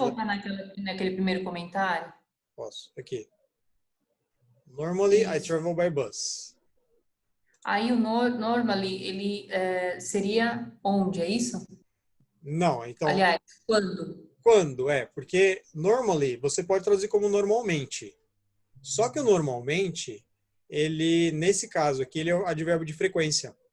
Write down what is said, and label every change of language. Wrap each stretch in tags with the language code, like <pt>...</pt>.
<pt>voltar naquele primeiro comentário? Posso. Aqui.</pt> <en>Normally, I travel by bus.</en> <pt>Aí o normally, ele seria onde, é isso? Não, então... Aliás, quando? Quando? Porque normally, você pode traduzir como normalmente. Só que o normalmente, ele, nesse caso aqui, ele é o advérbio de frequência.</pt>